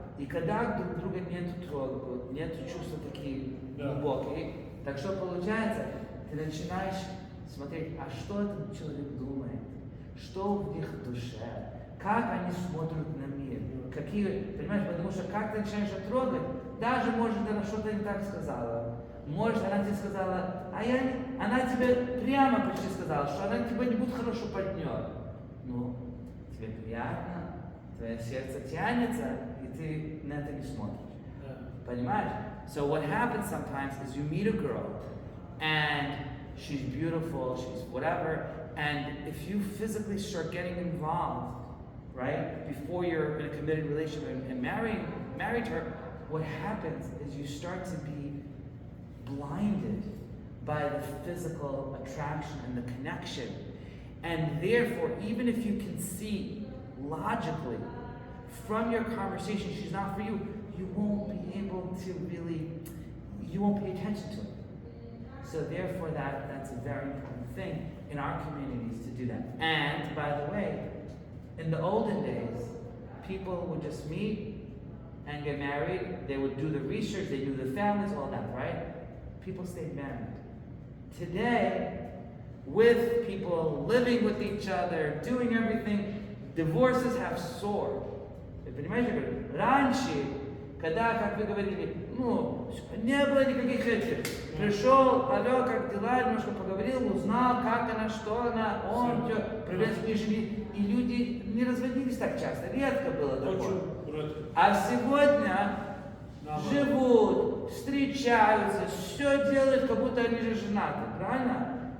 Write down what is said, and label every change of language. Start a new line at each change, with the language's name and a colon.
Russian: И когда друг друга нету чувства такие глубокие, так что получается, ты начинаешь смотреть, а что этот человек думает, что в их душе, как они смотрят на мир, какие, понимаешь, потому что как ты начинаешь трогать, даже может она что-то не так сказала, может она тебе сказала, она тебе прямо почти сказала, что она тебе не будет хорошо партнер. Ну, тебе приятно, твое сердце тянется, и ты на это не смотришь. Понимаешь?
English: So what happens sometimes is you meet a girl, and she's beautiful, she's whatever, and if you physically start getting involved, right, before you're in a committed relationship and married her, what happens is you start to be blinded by the physical attraction and the connection. And therefore, even if you can see logically from your conversation she's not for you, you won't be able to really, you won't pay attention to it. So therefore that's a very important thing in our communities to do that. And by the way, in the olden days, people would just meet and get married. They would do the research, they knew the families, all that, right? People stayed married. Today, with people living with each other, doing everything, divorces have soared.
Russian: Вы понимаете, раньше, когда, как вы говорили, не было никаких этих. Пришел, алло, как дела, немножко поговорил, узнал, как она, что она, он, все, привет к жене. И люди не разводились так часто, редко было такое. А сегодня живут, встречаются, все делают, как будто они же женаты, правильно?